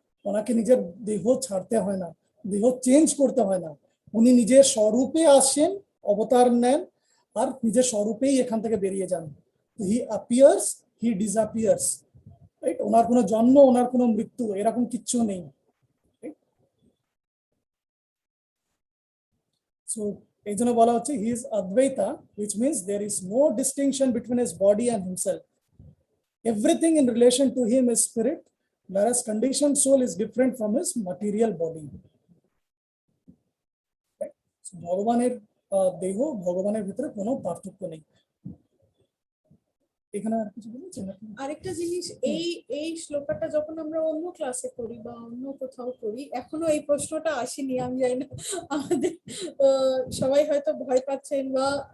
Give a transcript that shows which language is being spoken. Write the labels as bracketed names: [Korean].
[Bangla] ওনাকে নিজের দেহ ছাড়তে হয় না, দেহ চেঞ্জ করতে হয় না, উনি নিজের স্বরূপে আসেন, অবতার নেন, আর নিজের স্বরূপেই এখান থেকে বেরিয়ে যান। [English] He appears, he disappears, right? [Bangla] ওনার কোনো জন্ম, ওনার কোনো মৃত্যু এরকম কিচ্ছু নেই। [English] so [Bangla] এই জন্য বলা হচ্ছে [English] He is অদ্বৈতা, which means there is no distinction between his body and himself. Everything in relation to him is spirit, whereas conditioned soul is different from his material body. [Bangla] So ভগবানের দেহ, ভগবানের ভিতরে কোনো পার্থক্য নেই। এখানে আর কিছু বলেছেন আপনি? আরেকটা জিনিস, এই শ্লোকটা যখন আমরা অন্য ক্লাসে করি বা অন্য কোথাও করি, এখনো এই প্রশ্নটা আসেনি, আমি জানি না আমাদের সবাই হয়তো ভয় পাচ্ছেন বা